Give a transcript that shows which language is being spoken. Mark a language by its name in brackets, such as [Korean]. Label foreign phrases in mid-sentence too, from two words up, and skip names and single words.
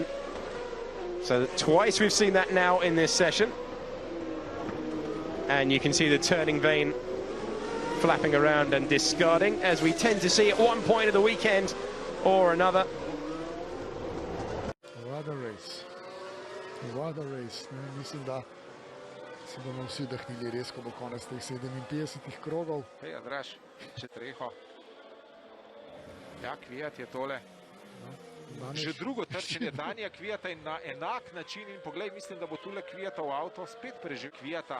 [English] So twice we've seen that now in this session. And you can see the turning vane flapping around and discarding, as we tend to see at one point of the weekend or another. What a race. What a race. [Slovenian] Mislim, da si bomo vsi vdahnili res, ko bo konec teh 57 krogov. Hej, Andraž, Četreho. Ja, Kviat je tole. Že drugo trčenje Danija Kviata in na enak način. In poglej, mislim, da bo tule Kviatov avto spet preživel Kviata.